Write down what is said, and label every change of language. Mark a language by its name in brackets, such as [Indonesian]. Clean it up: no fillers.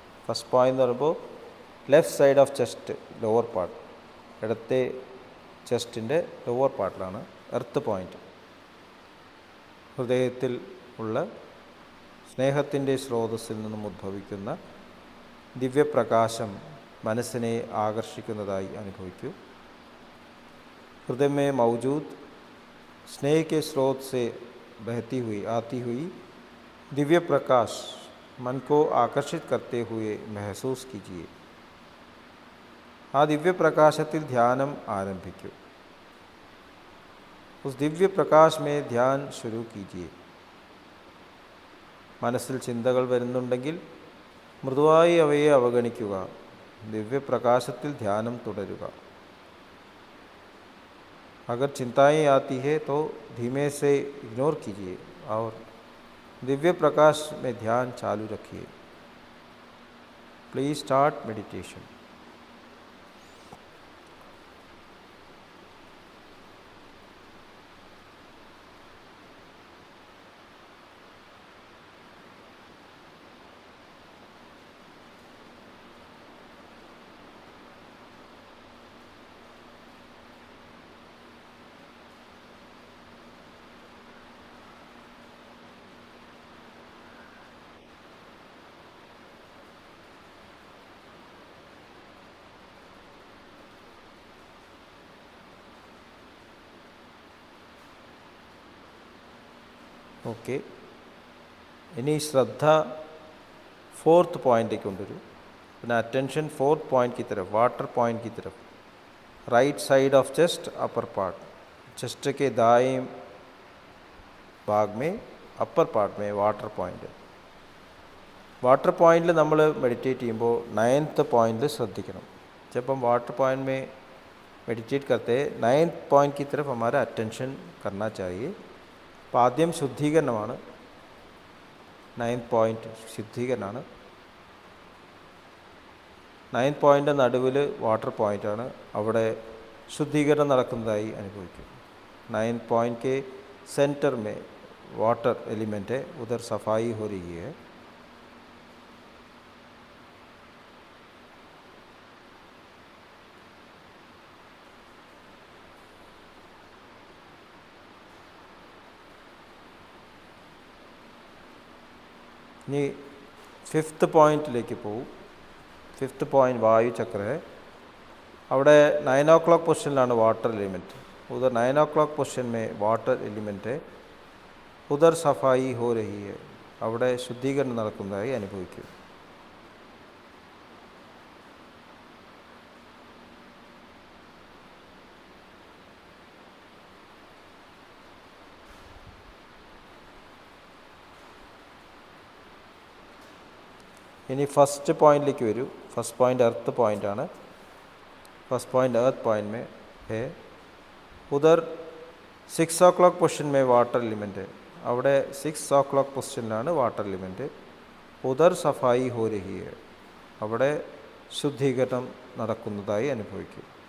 [Malayalam] First point എന്ന് പറയുമ്പോൾ left side of chest, lower part, ഇടത്തെ ചെസ്റ്റിൻ്റെ ലോവർ പാർട്ടിലാണ് എർത്ത് പോയിൻ്റ്. ഹൃദയത്തിൽ ഉള്ള സ്നേഹത്തിൻ്റെ സ്രോതസ്സിൽ നിന്നും ഉദ്ഭവിക്കുന്ന ദിവ്യപ്രകാശം മനസ്സിനെ ആകർഷിക്കുന്നതായി അനുഭവിക്കൂ. [Hindi] हृदय में मौजूद स्नेह के स्रोत से बहती हुई आती हुई दिव्य प्रकाश मन को आकर्षित करते हुए महसूस कीजिए. [Malayalam] ആ ദിവ്യപ്രകാശത്തിൽ ധ്യാനം ആരംഭിക്കൂ. [Hindi] उस दिव्य प्रकाश में ध्यान शुरू कीजिए. [Malayalam] മനസ്സിൽ ചിന്തകൾ വരുന്നുണ്ടെങ്കിൽ മൃദുവായി അവയെ അവഗണിക്കുക. दिव्य प्रकाशത്തിൽ ध्याനം തുടരുക. [Hindi] अगर चिंताएं आती है तो धीमे से इग्नोर कीजिए और दिव्य प्रकाश में ध्यान चालू रखिए. [English] Please start meditation. [Malayalam] ഓക്കെ, ഇനി ശ്രദ്ധ फोर्थ पॉइंट കൊണ്ടുവരും. [Hindi] പിന്നെ अटेंशन फोर्थ पॉइंट की तरफ, वाटर पॉइंट की तरफ. Right side of chest, upper part. Chest के दाएं भाग में अपर पार्ट में वाटर पॉइंट. [Malayalam] वाटर पॉइंटिൽ നമ്മൾ മെഡിറ്റേറ്റ് ചെയ്യുമ്പോൾ 9th पॉइंट ശ്രദ്ധിക്കണം. [Hindi] जब हम वाटर पॉइंट में मेडिटेट करते हैं 9th पॉइंट की तरफ हमारा अटेंशन करना चाहिए. [Malayalam] അപ്പോൾ ആദ്യം ശുദ്ധീകരണമാണ്. 9th point ശുദ്ധീകരണമാണ്. 9th പോയിൻ്റ് നടുവിൽ വാട്ടർ പോയിൻ്റാണ്. അവിടെ ശുദ്ധീകരണം നടക്കുന്നതായി അനുഭവിക്കും. [Hindi] 9th पॉइंट के सेंटर में वाटर एलिमेंट है, उधर सफाई हो रही है. [Malayalam] ഇനി 5th പോയിൻറ്റിലേക്ക് പോകും. 5th പോയിൻ്റ് വായു ചക്ര है. അവിടെ 9 o'clock പൊസിഷനിലാണ് വാട്ടർ എലിമെൻറ്റ്. [Hindi] उधर 9 o'clock പൊസിഷൻ में वाटर एलिमेंट है, उधर सफाई हो रही है. [Malayalam] അവിടെ ശുദ്ധീകരണം നടക്കുന്നതായി അനുഭവിക്കും. ഇനി ഫസ്റ്റ് പോയിന്റിലേക്ക് വരൂ. ഫസ്റ്റ് പോയിന്റ് अर्थ पॉइंट ആണ്. [Hindi] फर्स्ट पॉइंट अर्थ पॉइंट में है, उधर 6 o'clock പൊസിഷൻ में वाटर एलिमेंट है. [Malayalam] അവിടെ 6 o'clock പൊസിഷനിലാണ് വാട്ടർ എലിമെൻറ്റ്. [Hindi] ഉദർ സഫായി ഹോ രഹി ഹെ. [Malayalam] അവിടെ ശുദ്ധീകരണം നടക്കുന്നതായി അനുഭവിക്കും.